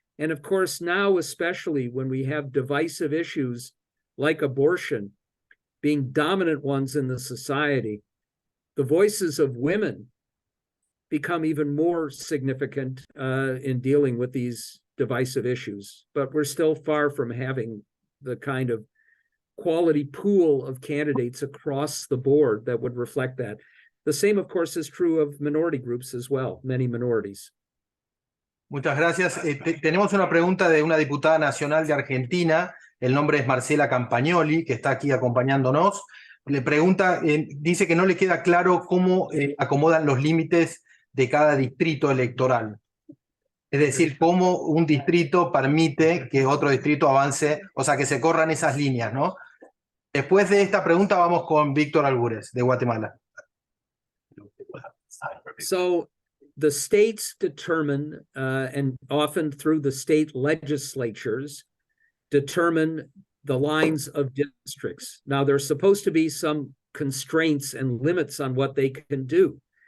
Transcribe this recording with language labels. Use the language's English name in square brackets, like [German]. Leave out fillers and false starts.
[English] And of course, now, especially when we have divisive issues like abortion being dominant ones in the society, the voices of women become even more significant in dealing with these divisive issues. But we're still far from having the kind of quality pool of candidates across the board that would reflect that. The same, of course, is true of minority groups as well, many minorities. [Spanish] Muchas gracias. Tenemos una pregunta de una diputada nacional de Argentina. El nombre es Marcela Campagnoli, que está aquí acompañándonos. Le pregunta, dice que no le queda claro cómo acomodan los límites de cada distrito electoral. Es decir, cómo un distrito permite que otro distrito avance, o sea, que se corran esas líneas, ¿no? Después de esta pregunta vamos con Víctor Albures, de Guatemala. [English] So the states determine, and often through the state legislatures, determine the lines of districts. Now, there's supposed to be some constraints and limits on what they can do.